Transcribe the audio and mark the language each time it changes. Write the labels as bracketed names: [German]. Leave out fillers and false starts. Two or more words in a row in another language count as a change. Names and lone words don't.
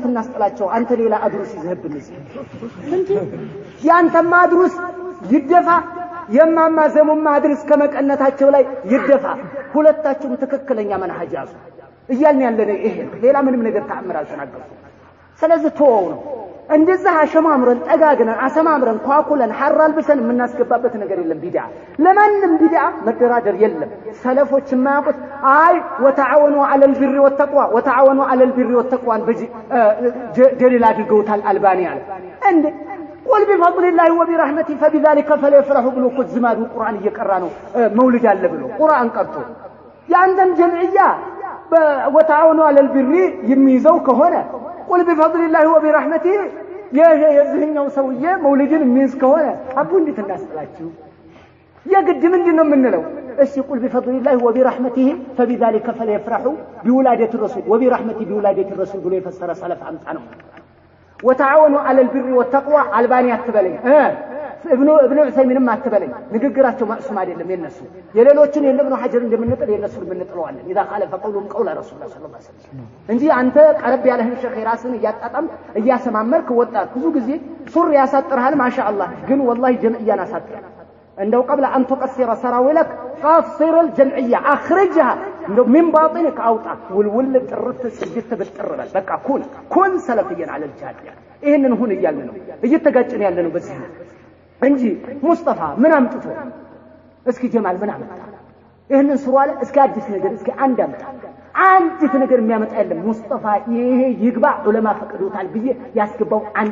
[Amharic] እናስጠላቸው አንተ ሌላ አድሩስ ይዘህብን እንዴ ያንተ ማድሩስ ይደፋ የማማዘሙን ማድረስ ከመቀነታቸው ላይ ይደፋ ሁለታችሁም ትክክለኛ መንሃጅ ያዙ እያልን ያለነ ይሄ ሌላ ምንም ነገር ተአምር አልተናገርኩም ስለዚህ ተወው ነው እንደዛ አሸማምረን ጠጋግነን አሰማምረን ኳኩለን ሐራል ብሰን የምናስገባበት ነገር የለም ቢድዓ ለማንም ቢድዓ መደራደር የለም ሰለፎች የማያውቁት አይ [Arabic] وتعاونوا على البر والتقوى وتعاونوا على البر والتقوى [Amharic] ደሊል አድርገውታል አልባኒ አለ እንዴ [Arabic] قل بفضل الله وبرحمته فبذلك فليفرحوا [Amharic] ብሎ እኮ ዝማዱ ቁርአን እየቀራ ነው መውሊድ አለ ብሎ ቁርአን ቀርቶ ያንተም ጀምዕያ [Arabic] وتعاونوا على البر [Amharic] የሚይዘው ከሆነ [Arabic] قل بفضل الله وبرحمته [Amharic] የዚህኛው ሰውዬ መውሊድን የሚይዝ ከሆነ አቡ እንዴት እናስጥላችሁ የግድ ምንድነው የምንለው እሺ [Arabic] قل بفضلله وبرحمته فبذلك فليفرحوا بولادة الرسول وبرحمته بولادة الرسول [Amharic] ብሎ የፈሰረ ሰለፍ አምጣ ነው [Arabic] وتعاونوا على البر والتقوى [Amharic] አልባኒ አትበለኝ ابن عثيمين አትበለኝ ንግግራቸው ማዕሱም አይደለም የነሱ የሌሎችን የኢብኑ ሐጀር እንደምንጥል የነሱን ምንጥለዋለን [Arabic] اذا خالف قولهم قول رسول الله صلى الله عليه وسلم [Amharic] እንጂ አንተ ቀረብ ያለህን ሸኺ ራስን እያጣጣም እያሰማመርክ ወጣት ብዙ ጊዜ ሱር ያሳጥርሃል ማሻአላህ ግን والله ጀምዕያን አሳጥር እንደው [Arabic] قبل ان تقصر سراويلك قصر الجمعيه اخرجها [Amharic] እንደው [Arabic] من باطنك [Amharic] አውጣ ውልውል ጥርት ስድስት ብትጥርበል በቃ [Arabic] كن سلفيا على الجاده [Amharic] ይሄንን ሁን እያልን ነው እየተጋጨን ያለ ነው በዚህ እንጂ ሙስጠፋ ምን አምጥቶ እስኪ ጀማል ምን አመጣ ይሄንን ስሩ አለ እስኪ አዲስ ነገር እስኪ አንድ አመጣ አንዲት ነገር የሚያመጣ የለም ሙስጠፋ ይሄ ይግባ ዑለማ ፈቅዶታል ብዬ ያስገባው አንድ